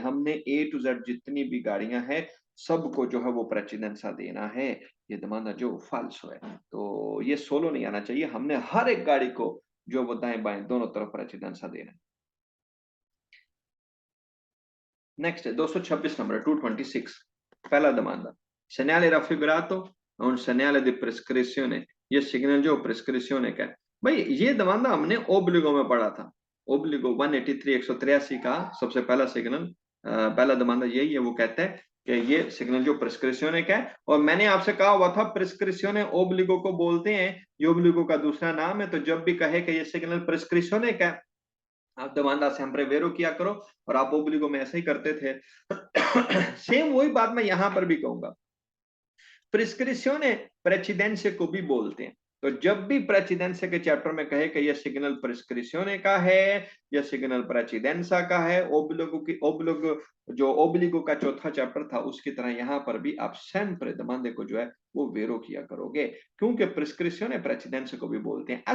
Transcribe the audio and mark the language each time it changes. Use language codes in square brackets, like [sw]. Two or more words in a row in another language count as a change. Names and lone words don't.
[hi] हमने [en] A to Z [hi] जितनी भी गाड़ियां हैं सबको जो है वो प्रेसिडेंसा देना है। ये दमाना जो फाल्सो है, तो ये सोलो नहीं आना चाहिए। हमने हर एक गाड़ी को जो वो दाएं बाएं दोनों तरफ प्रेसिडेंसा देना है। नेक्स्ट है 226 नंबर 226, पहला दमांदा, [it] segnale raffigurato और segnale di prescrizione। [hi] ये सिग्नल जो प्रिस्क्रिप्शन का है। भाई ये दमांदा हमने ओब्लिगो में पढ़ा था, ओब्लिगो 183 183 का सबसे पहला सिग्नल, पहला दमांदा यही है। वो कहता है कि ये सिग्नल जो प्रिस्क्रिप्शन का है, और मैंने आपसे कहा हुआ था प्रिस्क्रिप्शन ओब्लिगो को बोलते हैं, ये ओब्लिगो का दूसरा नाम है। तो जब भी कहे कि ये सिग्नल प्रिस्क्रिप्शन का है, आप दमांदा [it] sempre vero [hi] किया करो, और आप ओब्लिगो में ऐसे ही करते थे। सेम वही बात मैं यहां पर भी कहूंगा, प्रिस्क्रिप्शने प्रेसिडेंसे को भी बोलते हैं। तो जब भी प्रेसिडेंसे के चैप्टर में कहे कि यह सिग्नल प्रिस्क्रिप्शने का है या सिग्नल प्रेसिडेंसा का है, ओब्लिगो जो ओब्लिगो का चौथा चैप्टर था उसकी तरह यहां पर भी आप sempre दमांदे को जो है वो वेरो किया करोगे, क्योंकि प्रिस्क्रिप्शने प्रेसिडेंसे को भी बोलते हैं।